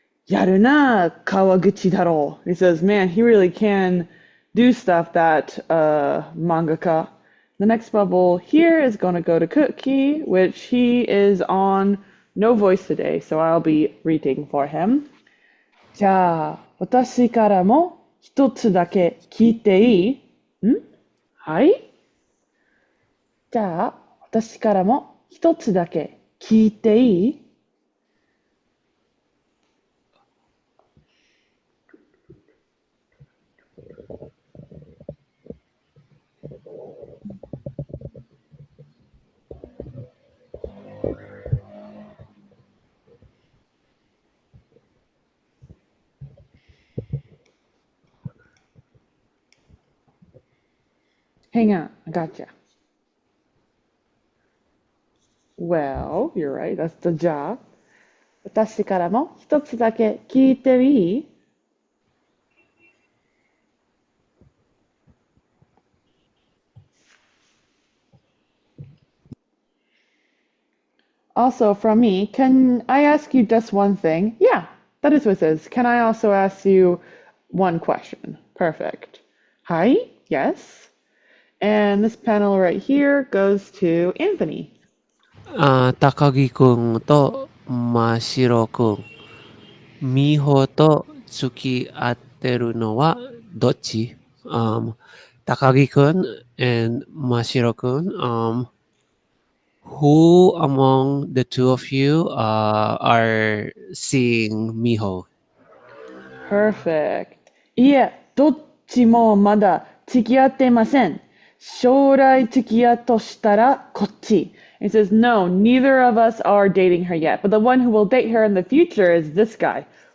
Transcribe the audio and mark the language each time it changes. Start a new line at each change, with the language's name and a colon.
Japanese: Yaru na Kawaguchi daro.
English: He says, man, he really can do stuff, that mangaka. The next bubble here is going to go to Cookie, which he is on no voice today, so I'll be reading for him.
Japanese: じゃあ、私からも一つだけ聞いていい？はい。じゃあ、私からも一つだけ聞いていい？
English: Hang on, I gotcha. Well, you're right, that's the job.
Japanese: 私からも一つだけ聞いていい？
English: Also, from me, can I ask you just one thing? Yeah, that is what it says. Can I also ask you one question? Perfect. Hi? Yes? And this panel right here goes to Anthony.
Japanese: 高木くんと真城くん、美穂と付き合ってるのはどっち？
English: 高木くん and 真城くん、who among the two of you are seeing Miho? Perfect.
Japanese: いえ、どっちもまだ付き合っていません。将来付き合うとしたらこっち。
English: It says, no, neither of us are dating her yet, but the one who will date her in the future is this guy.